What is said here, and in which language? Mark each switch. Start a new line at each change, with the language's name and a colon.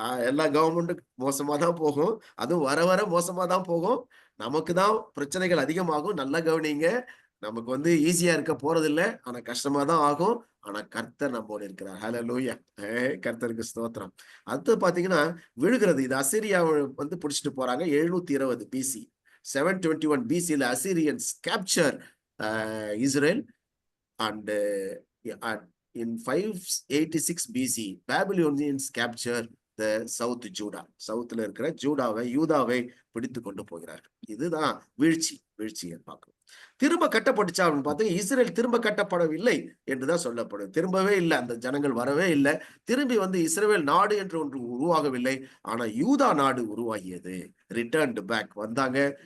Tamil: எல்லா கவர்மெண்ட்டும் மோசமா தான் போகும். அதுவும் வர வர மோசமா தான் போகும். நமக்கு தான் பிரச்சனைகள் அதிகமாகும். நல்லா கவனிங்க. நமக்கு வந்து ஈஸியா இருக்க போறது இல்ல. ஆனா கஷ்டமா தான் ஆகும். ஆனா கர்த்தர் நம்மோடு இருக்கிறார். ஹல்லேலூயா. கர்த்தருக்கு ஸ்தோத்திரம். அடுத்து பாத்தீங்கன்னா விழுகிறது. இது அசீரியாவை வந்து பிடிச்சிட்டு போறாங்க. 720 PC.
English: 721 பிசில Assyrians capture Israel and in 586 BC Babylonians capture the South Judah.
Tamil: சவுத்ல இருக்கிற யூதாவை பிடித்து கொண்டு போகிறார்கள். இதுதான் வீழ்ச்சியை பார்க்கணும். திரும்ப கட்டப்பட்டுச்சா அப்படின்னு பார்த்தா இஸ்ரேல் திரும்ப கட்டப்படவில்லை என்றுதான் சொல்லப்படும். திரும்பவே இல்லை, அந்த ஜனங்கள் வரவே இல்லை. திரும்பி வந்து இஸ்ரேல் நாடு என்று ஒன்று உருவாகவில்லை. ஆனா யூதா நாடு உருவாகியது. ரிட்டர்ன்டு பேக் வந்தாங்க.